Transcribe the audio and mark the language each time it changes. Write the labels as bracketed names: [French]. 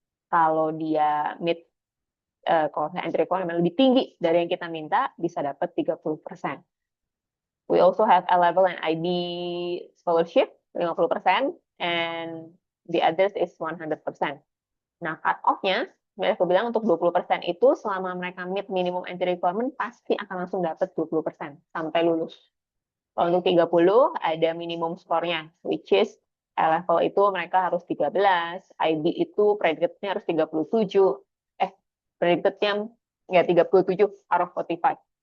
[Indonesian] Kalau dia meet kalau entry requirement lebih tinggi dari yang kita minta, bisa dapat 30%. [English] We also have A level and IB scholarship 50% and the others is 100%. [Indonesian] Nah, cut-off-nya, aku bilang untuk 20% itu selama mereka meet minimum entry requirement pasti akan langsung dapat 20% sampai lulus. Kalau untuk 30 ada minimum skornya, which is A level itu mereka harus 13, IB itu predicate-nya harus 37, predicate-nya ya 37 [English] out of 45.